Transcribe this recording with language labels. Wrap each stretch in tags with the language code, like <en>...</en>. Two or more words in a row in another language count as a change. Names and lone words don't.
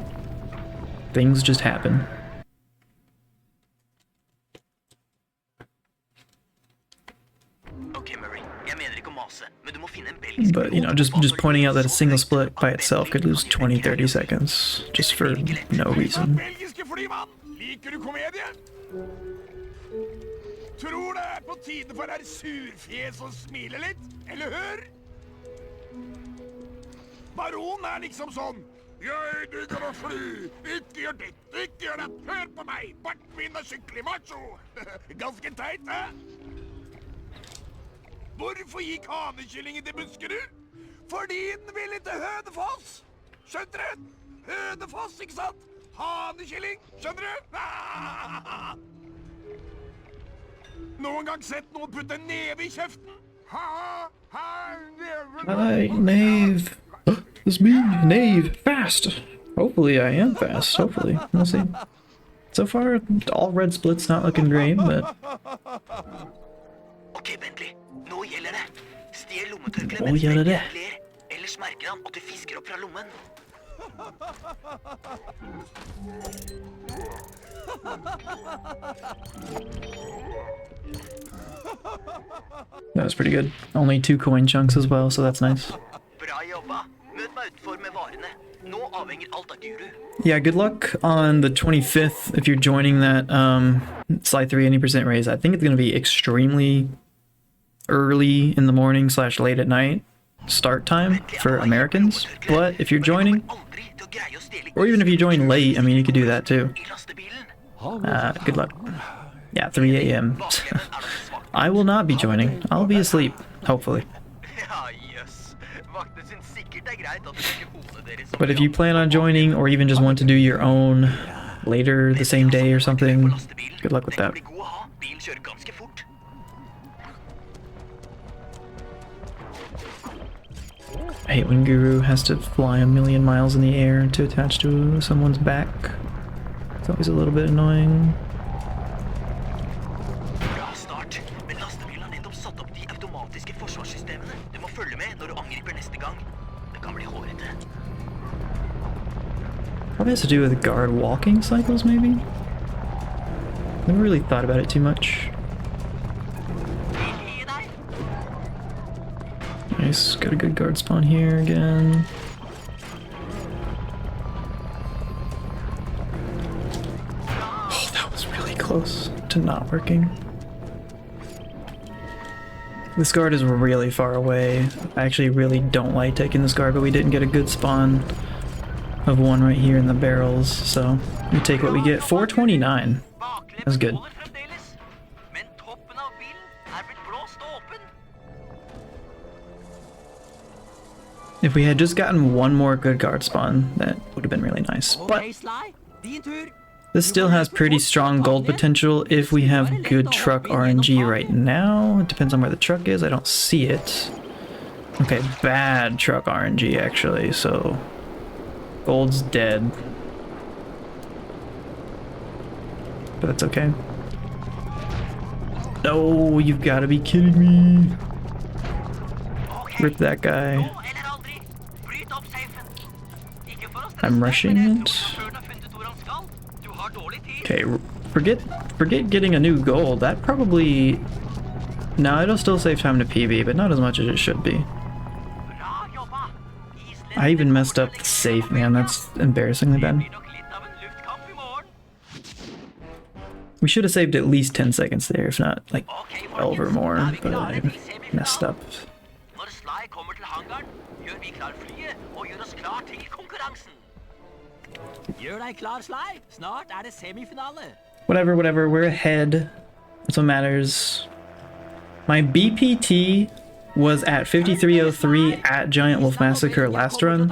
<en>Things just happen. But, you know, just pointing out that a single split by itself could lose 20-30 seconds, just for no reason.</en> <no>Belgiske flymann, liker du komedie? Tror det er på tide for herr Surfjes å smile litt, eller hør? Baron er liksom sånn. Jeg digger å fly, ikke gjør ditt, ikke gjør det, hør på meg, barten min er skikkelig macho. Ganske teit, hæ? Hvorfor gikk hanekyllingen til Buskerud? Fordi den ville til Hønefoss. Skjønner du? Hønefoss, ikke sant? Hanekylling, skjønner du? Noen gang sett noen putte en neve i kjeften?</no> <en>Hi, Knave. It's me, Knave. Fast. Hopefully I am fast. Hopefully. We'll see. So far, all red splits not looking great, but...</en> <no>Ok, Bentley. Nå gjelder det. Stjel lommetørkleet Nå mens gjelder Bentley det. ler. Ellers merker han at du fisker opp fra lommen.</no> <en>That was pretty good. Only 2 coin chunks as well, so that's nice.</en> <no>Bra jobba. Møt meg utenfor med varene. Nå avhenger alt av Guru.</no> <en>Yeah, good luck on the 25th if you're joining that Slide 3 80% raise. I think it's going to be extremely early in the morning / late at night start time for Americans. But if you're joining, or even if you join late, I mean, you could do that too. Good luck. Yeah, 3 a.m. I will not be joining. I'll be asleep, hopefully.</en> <no>Ja, jøss. Vaktene syns sikkert det er greit at du bruker hodet deres som</no> <en>But if you plan on joining, or even just want to do your own later the same day or something, good luck with that.</en> <no>Den kan bli god å ha. Bilen kjører ganske fort.</no> <en>I hate when Guru has to fly a million miles in the air to attach to someone's back. It's always a little bit annoying.</en> <no>Bra start. Men lastebilen har nettopp satt opp de automatiske forsvarssystemene. Du må følge med når du angriper neste gang. Det kan bli hårete.</no> <en>Probably has to do with guard walking cycles, maybe? Never really thought about it too much.</en> <no>Gi deg.</no> <en>Nice, got a good guard spawn here again. Oh, that was really close to not working. This guard is really far away. I actually really don't like taking this guard, but we didn't get a good spawn of one right here in the barrels, so we take what we get. 429. That's good.</en> <no>Holder fremdeles, men toppen av bilen blitt blåst åpen.</no> <en>If we had just gotten one more good guard spawn, that would have been really nice. But</en> <no>Ok, Sly, din tur.</no> <en>this still has pretty strong gold potential if we have good truck RNG right now. It depends on where the truck is. I don't see it. Okay, bad truck RNG actually, so gold's dead. But that's okay. No, you've got to be kidding me. Rip that guy.</en> <no>Nå eller aldri. Bryt opp safen. Ikke for å stresse</no> <en>I'm</en> <no>deg,</no> <en>rushing</en> <no>men jeg</no> <en>it.</en> <no>tror du har funnet hvor han skal. Du har dårlig tid.</no> <en>Okay, forget getting a new gold. That probably... No, it'll still save time to PB, but not as much as it should be.</en> <no>Bra jobba.</no> <en>I even messed up the safe, man. That's embarrassingly bad.</en> <no>Blir nok litt av en luftkamp I morgen.</no> <en>We should have saved at least 10 seconds there, if not like</en> <no>Ok,</no> <en>12 or</en> <no>folkens,</no> <en>more,</en> <no>da vi</no> <en>but</en> <no>klare</no> <en>I</en> <no>til semifinalen.</no> <en>messed up.</en> <no>Når Sly kommer til hangaren, gjør vi klar flyet og gjør oss klar til konkurransen. Gjør deg klar, Sly. Snart det semifinale.</no> <en>Whatever, we're ahead. That's what matters. My BPT was at 5303 at Giant Wolf Massacre last run.</en>